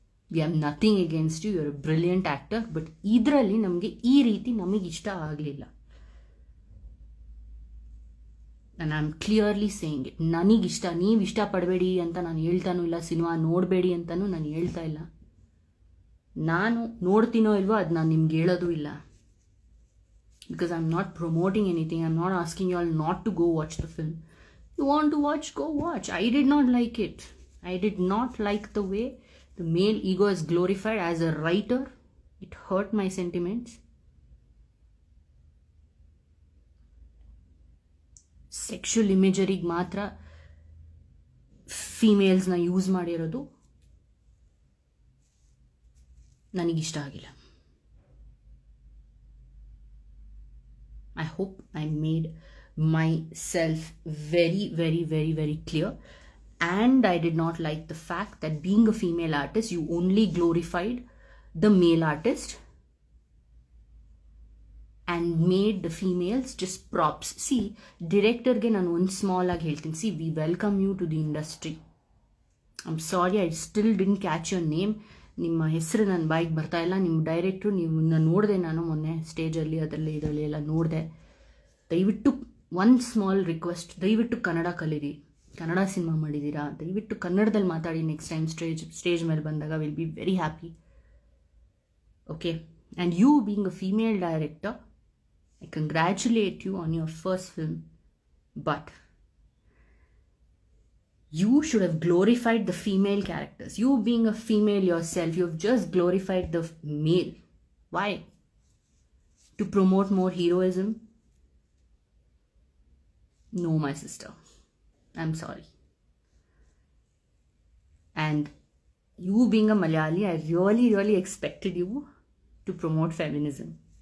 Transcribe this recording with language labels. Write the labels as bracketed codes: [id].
[en] we have nothing against you, you are a brilliant actor, but [kn] ಇದರಲ್ಲಿ ನಮಗೆ ಈ ರೀತಿ ನಮಗೆ ಇಷ್ಟ ಆಗಲಿಲ್ಲ. [en] And I am clearly saying it. [kn] ನನಗಿಷ್ಟ, ನೀವು ಇಷ್ಟಪಡಬೇಡಿ ಅಂತ ನಾನು ಹೇಳ್ತಾನೂ ಇಲ್ಲ, ಸಿನಿಮಾ ನೋಡಬೇಡಿ ಅಂತಲೂ ನಾನು ಹೇಳ್ತಾ ಇಲ್ಲ. ನಾನು ನೋಡ್ತೀನೋ ಇಲ್ವೋ ಅದು ನಾನು ನಿಮ್ಗೆ ಹೇಳೋದು ಇಲ್ಲ. [en] Because I'm not promoting anything. I'm not asking you all not to go watch the film. You want to watch, go watch. I did not like it. I did not like the way the male ego is glorified. As a writer, it hurt my sentiments. Sexual imagery [kn] ಮಾತ್ರ ಫೀಮೇಲ್ಸ್ನ use ಮಾಡಿರೋದು ನನಗಿಷ್ಟ ಆಗಿಲ್ಲ. [en] I hope I made myself very, very, very, very clear. And I did not like the fact that being a female artist, you only glorified the male artist and made the females just props. See, [kn] director ge nanu one small agi heltini. [en] See, we welcome you to the industry. I'm sorry, I still didn't catch your name. [kn] ನಿಮ್ಮ ಹೆಸರು ನನ್ನ ಬಾಯಿಗೆ ಬರ್ತಾ ಇಲ್ಲ. ನಿಮ್ಮ ಡೈರೆಕ್ಟ್ರು ನೀವು ನೋಡಿದೆ, ನಾನು ಮೊನ್ನೆ ಸ್ಟೇಜಲ್ಲಿ ಇದರಲ್ಲಿ ಎಲ್ಲ ನೋಡಿದೆ. ದಯವಿಟ್ಟು [en] one small request, [kn] ದಯವಿಟ್ಟು ಕನ್ನಡ ಕಲೀರಿ. ಕನ್ನಡ ಸಿನಿಮಾ ಮಾಡಿದ್ದೀರಾ, ದಯವಿಟ್ಟು ಕನ್ನಡದಲ್ಲಿ ಮಾತಾಡಿ. ನೆಕ್ಸ್ಟ್ ಟೈಮ್ ಸ್ಟೇಜ್ ಮೇಲೆ ಬಂದಾಗ [en] Will be very happy. Okay, and you being a female director, I congratulate you on your first film, but you should have glorified the female characters. You being a female yourself, you have just glorified the male. Why? To promote more heroism? No, my sister. I'm sorry. And you being a Malayali, I really expected you to promote feminism.